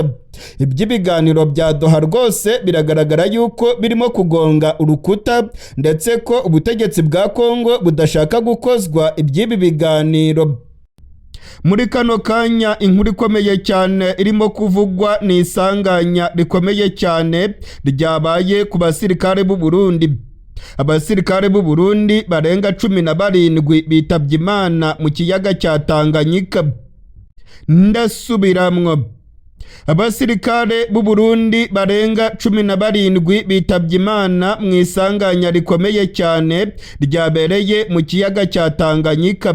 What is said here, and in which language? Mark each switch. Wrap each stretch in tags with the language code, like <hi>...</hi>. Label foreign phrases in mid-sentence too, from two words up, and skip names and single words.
<rw>Iby'ibiganiro bya Doha rwose biragaragara yuko birimo kugonga urukuta ndetse ko ubutegetsi bwa Kongo budashaka gukozwa iby'ibi biganiro. Muri kano kanya inkuru ikomeye cyane irimo kuvugwa ni isanganya rikomeye cyane ryabaye ku basirikare b'u Burundi. Abasirikare b'u Burundi barenga 17 bitabye Imana mu kiyaga cya Tanganyika.</rw> <rn>Ndasubiramwo.</rn> <rw>Abasirikare b'u Burundi barenga 17 bitabye Imana mu isanganya rikomeye cyane ryabereye mu kiyaga cya Tanganyika.</rw>